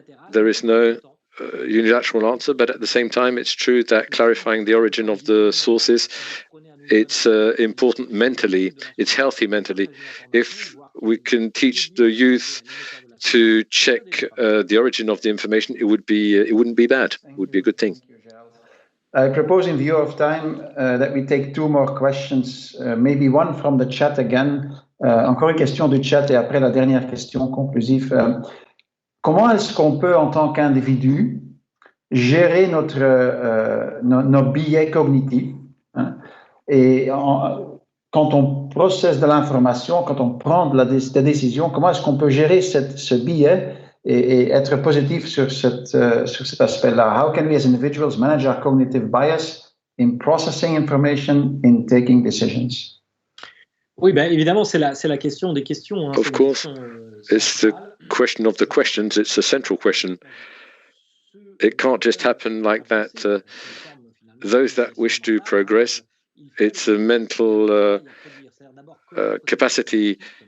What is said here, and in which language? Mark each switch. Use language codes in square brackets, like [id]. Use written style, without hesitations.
[en] There is no unilateral answer, but at the same time, it's true that clarifying the origin of the sources, it's important mentally, it's healthy mentally. If we can teach the youth to check the origin of the information, it wouldn't be bad. It would be a good thing. I propose, in view of time, that we take two more questions, maybe one from the chat again. [fr] Encore une question du chat et après la dernière question conclusive. Comment est-ce qu'on peut, en tant qu'individu, gérer nos biais cognitifs, hein, et quand on processe de l'information, quand on prend des décisions, comment est-ce qu'on peut gérer ce biais et être positif sur cet aspect-là? [en] How can we as individuals manage our cognitive bias in processing information, in taking decisions? [fr] Oui, ben, évidemment, c'est la question des questions. Hein, [en] of course, it's the question of the questions. It's a central question. It can't just happen like that. Those that wish to progress, it's a mental capacity.